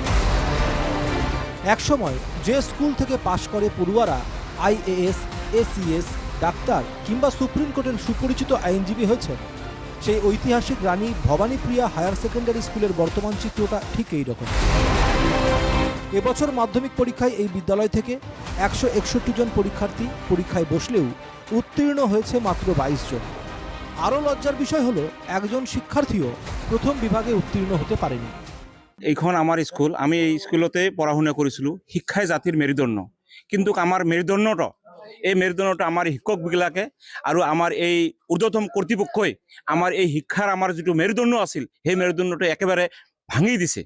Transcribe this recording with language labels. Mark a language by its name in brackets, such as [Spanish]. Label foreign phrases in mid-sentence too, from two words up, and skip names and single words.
[Bangla] একসময় যে স্কুল থেকে পাশ করে পড়ুয়ারা আইএএস, এসিএস, ডাক্তার কিংবা সুপ্রিম কোর্টের সুপরিচিত আইনজীবী হয়েছে, সেই ঐতিহাসিক রানী ভবানীপ্রিয়া হায়ার সেকেন্ডারি স্কুলের বর্তমান চিত্রটা ঠিক এই রকম। এবছর মাধ্যমিক পরীক্ষায় এই বিদ্যালয় থেকে 161 জন পরীক্ষার্থী পরীক্ষায় বসলেও উত্তীর্ণ হয়েছে মাত্র 22 জন। আরও লজ্জার বিষয় হলো একজন শিক্ষার্থীও প্রথম বিভাগে উত্তীর্ণ হতে পারেনি। [Assamese] এইখন আমার স্কুল, আমি এই স্কুলতে পড়াশুনা কৰিছিলোঁ। শিক্ষাই জাতিৰ মেৰুদণ্ড, কিন্তু আমাৰ মেৰুদণ্ডটো আমাৰ শিক্ষকবিলাকে আৰু আমাৰ এই ঊৰ্ধ্বতম কৰ্তৃপক্ষই আমাৰ এই শিক্ষাৰ আমাৰ যিটো মেৰুদণ্ড আছিল সেই মেৰুদণ্ডটো একেবাৰে ভাঙি দিছে।